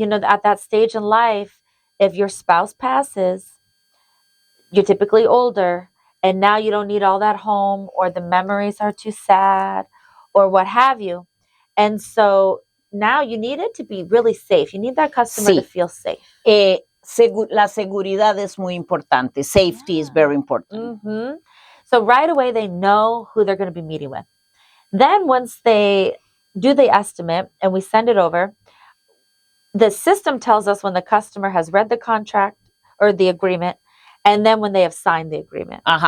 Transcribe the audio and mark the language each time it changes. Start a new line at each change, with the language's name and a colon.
English: At that stage in life, if your spouse passes, you're typically older, and now you don't need all that home, or the memories are too sad, or what have you. And so now you need it to be really safe. You need that customer to feel safe.
Spanish: La seguridad es muy importante.
English: Safety is very important. So right away, they know who they're going to be meeting with. Then once they do the estimate and we send it over, the system tells us when the customer has read the contract or the agreement, and then when they have signed the agreement.